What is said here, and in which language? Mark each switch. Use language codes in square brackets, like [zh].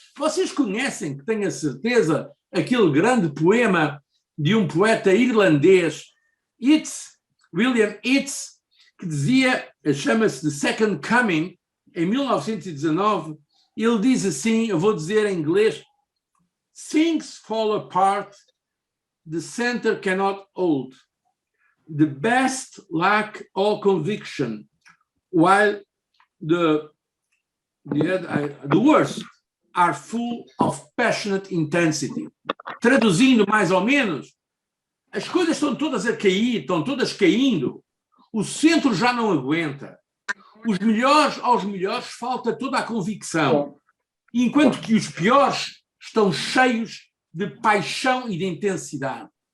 [pt] Vocês conhecem, que tenho a certeza, aquele grande poema de um poeta irlandês, William Yeats, que dizia, chama-se The Second Coming, em 1919, ele diz assim, eu vou dizer em inglês: [en] Things fall apart, the center cannot hold. The best lack all conviction, while the worst are full of passionate intensity. [pt] Traduzindo mais ou menos, as coisas estão todas a cair, estão todas caindo, o centro já não aguenta. Aos melhores falta toda a convicção, enquanto que os piores estão cheios de paixão e de intensidade.